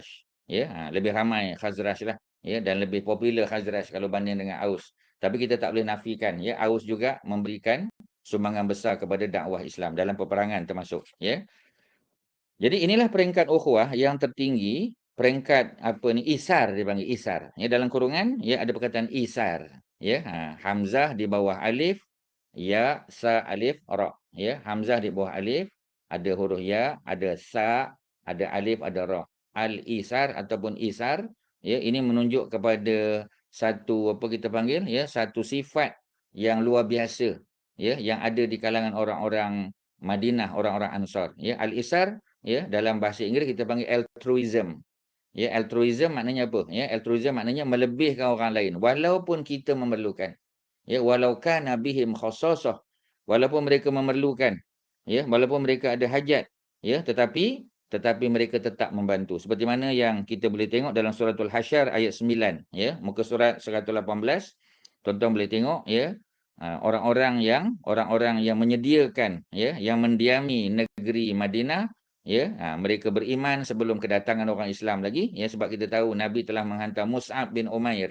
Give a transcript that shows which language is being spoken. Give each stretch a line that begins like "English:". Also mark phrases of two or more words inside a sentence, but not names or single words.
Malay: Ya, lebih ramai Khazraj lah. Ya, dan lebih popular Khazraj kalau banding dengan Aus. Tapi kita tak boleh nafikan, ya Aus juga memberikan sumbangan besar kepada dakwah Islam dalam peperangan termasuk. Ya, jadi inilah peringkat ukhuwah yang tertinggi, peringkat apa ni isar dipanggil isar. Ya dalam kurungan ya ada perkataan isar. Ya, hamzah di bawah alif, ya, sa, alif, ra. Ya, hamzah di bawah alif, ada huruf ya, ada sa, ada alif, ada ra. al-isar ataupun isar, ya, ini menunjuk kepada satu apa kita panggil, ya, satu sifat yang luar biasa, ya, yang ada di kalangan orang-orang Madinah, orang-orang Ansar, ya. Al-isar, ya, dalam bahasa Inggeris kita panggil altruism. Ya, altruism maknanya apa? Ya, altruism maknanya melebihkan orang lain walaupun kita memerlukan.
Arabic: Ya, ولو كان بهم خصاصة,
Malay: walaupun mereka memerlukan, ya, walaupun mereka ada hajat, ya, tetapi mereka tetap membantu. Seperti mana yang kita boleh tengok dalam suratul Hasyr ayat 9, ya, muka surat 118, tuan-tuan boleh tengok, ya, orang-orang yang menyediakan, ya, yang mendiami negeri Madinah, ya, mereka beriman sebelum kedatangan orang Islam lagi, ya, sebab kita tahu Nabi telah menghantar Mus'ab bin Umair.